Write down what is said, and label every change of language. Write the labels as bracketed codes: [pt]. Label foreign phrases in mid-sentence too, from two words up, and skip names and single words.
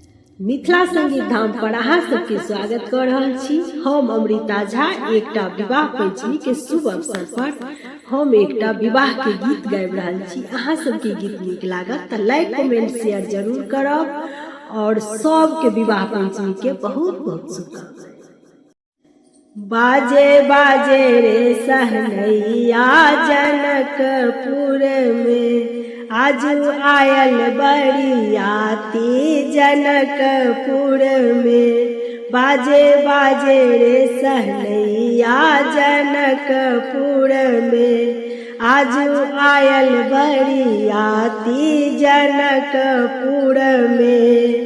[mai] मिथिला संगीत धाम पर अहाँ सबके स्वागत कर रहल छी। हम अमृता झा एकटा विवाह पंचमी के शुभ अवसर पर हम एकटा विवाह के गीत गाबि रहल छी। अहाँ सबके गीत नीक लागत त [en] like comment share [mai] जरूर करब और सबके विवाह पंचमी के बहुत बहुत शुभकामनाएं। बाजे बाजे रे सहनैया जनकपुर में, आज आयल बरियाती जनकपुर में। बाजे बाजे रे सहनैया जनकपुर में, आज आयल बरियाती जनकपुर में।